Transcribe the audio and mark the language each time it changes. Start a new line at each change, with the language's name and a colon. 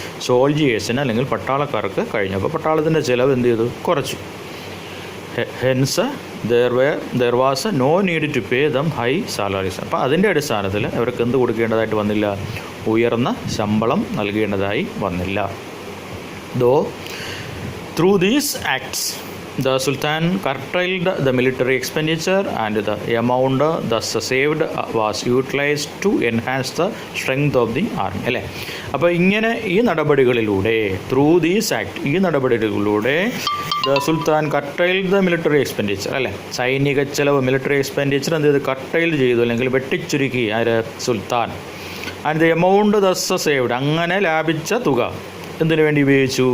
Malayalam: സോൾജിയേഴ്സിന് അല്ലെങ്കിൽ പട്ടാളക്കാർക്ക് കഴിഞ്ഞു. അപ്പോൾ പട്ടാളത്തിൻ്റെ ചിലവ് എന്ത് ചെയ്തു? കുറച്ചു.
English: Hence there was no need to pay them high salaries.
Malayalam: അപ്പോൾ അതിൻ്റെ അടിസ്ഥാനത്തിൽ അവർക്ക് എന്ത് കൊടുക്കേണ്ടതായിട്ട് വന്നില്ല? ഉയർന്ന ശമ്പളം നൽകേണ്ടതായി വന്നില്ല.
English: Though through these acts the Sultan curtailed the military expenditure and the amount thus saved was utilized to enhance the strength of the army അല്ലേ.
Malayalam: അപ്പോൾ ഇങ്ങനെ ഈ നടപടികളിലൂടെ,
English: through these act,
Malayalam: ഈ നടപടികളിലൂടെ
English: the sultan curtailed the military expenditure
Malayalam: അല്ലേ, സൈനിക ചെലവ്, മിലിറ്ററി എക്സ്പെൻഡിച്ചർ എന്ത് ചെയ്ത്? കർട്ടൈൽ ചെയ്തു അല്ലെങ്കിൽ വെട്ടിച്ചുരുക്കി ആര്? സുൽത്താൻ.
English: and the amount thus saved,
Malayalam: അങ്ങനെ ലാഭിച്ച തുക എന്തിനു വേണ്ടി ഉപയോഗിച്ചു?